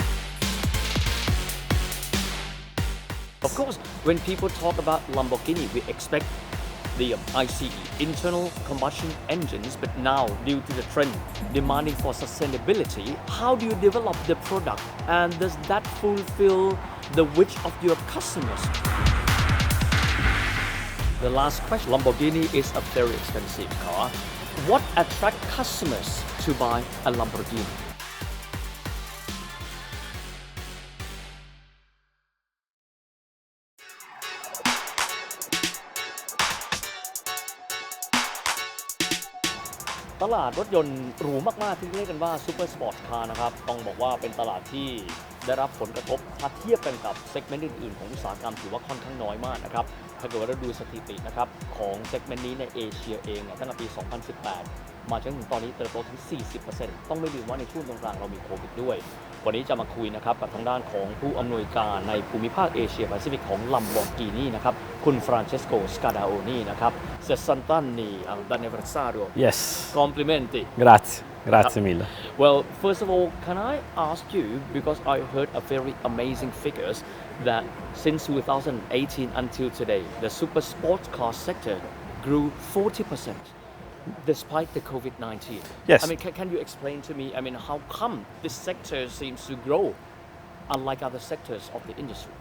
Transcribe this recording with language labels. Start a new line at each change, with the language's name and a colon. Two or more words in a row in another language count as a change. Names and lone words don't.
English: Of course, when people talk about Lamborghini, we expect the ICE, internal combustion engines, but now due to the trend demanding for sustainability, how do you develop the product and does that fulfill the wish of your customers? The last question, Lamborghini is a very expensive car. What attracts customers to buy a Lamborghini?
Thai: ตลาดรถยนต์หรูมากๆที่เรียกกันว่าซูเปอร์สปอร์ตคาร์นะครับต้องบอกว่าเป็นตลาดที่ได้รับผลก ระทบถ้าเทียบกันกับเซกเมนต์อื่นๆของอุตสาหกรรมถือว่าค่อนข้างน้อยมากนะครับถ้าเกิดว่าเราดูสถิตินะครับของเซกเมนต์นี้ในเอเชียเองตั้งแต่ปี 2018 มาจนถึงตอนนี้เติบโตถึง 40% ต้องไม่ลืมว่าในช่วงตรงกลางเรามีโควิดด้วยวันนี้จะมาคุยนะครับกับทางด้านของผู้อำนวยการในภูมิภาคเอเชียแปซิฟิกของ Lamborghini นะครับคุณฟรานเชสโก สกาดาโอนีนะครับ 60 anniversario
English: Yes.
Italian: Complimenti. Grazie mille.
English: Well, first of all, can I ask you, because I heard a very amazing figures that since 2018 until today, the super sports car sector grew 40% despite the COVID-19. Yes. I mean, can you explain to me, I mean, how come this sector seems to grow unlike other sectors of the industries?